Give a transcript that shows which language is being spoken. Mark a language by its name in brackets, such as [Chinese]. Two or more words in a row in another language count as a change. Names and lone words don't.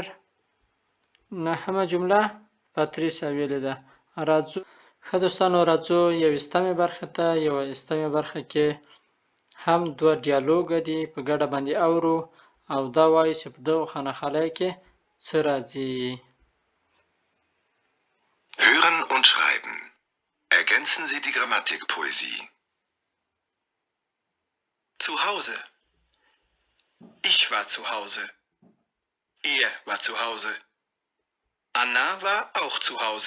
[Pashto] نهمه جمله پاتریسیا ویلې ده. راځو ښه دوستانو راځو یویستمې برخې ته. یویستمې برخه کې هم دوه ډیالوګه دي په ګډه باندې اورو او دا وایي چې په دغو خانخالیو کې څه راځي. [German] Hören und schreiben. Ergänzen Sie die Grammatikpoesie. Zu Hause. Ich war zu Hause. Er war zu Hause. Anna war auch zu Hause.